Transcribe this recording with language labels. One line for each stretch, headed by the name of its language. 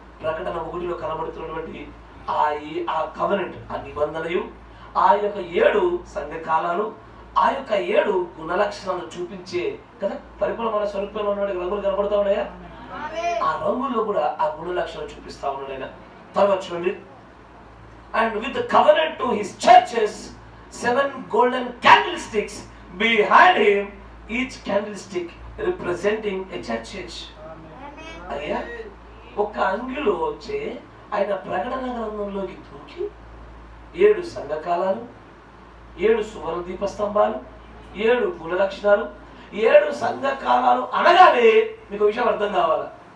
Telugu: ప్రకటన 1లో కనబడుతున్నటువంటి ఆ కవెనెంట్, ఆ నిబంధనయు, ఆ యొక్క 7 సంఘకాలాలు, ఆ యొక్క 7 గుణ లక్షణాలను చూపించే కదా. పరిపూర్ణమైన స్వరూపంలో ఉన్న రంగులు కనబడతా ఉన్నాయా? ఆ రంగుల్లో కూడా ఆ గుణ లక్షణాలు చూపిస్తా ఉన్నాడు ఆయన. తర్వాత చూడండి,
English: and with the covenant to his churches, 7 golden candlesticks behind him, each candlestick representing a church age.
Telugu: అయ్యా ఒక అంగిలో వచ్చే ఆయన ప్రకటన గ్రంథంలోకి దూకి 7 సంఘకాలాలు, 7 సువర్ణ దీపస్తంభాలు, 7 గుణ లక్షణాలు, 7 సంఘకాలాలు అనగానే మీకు విషయం అర్థం కావాలా?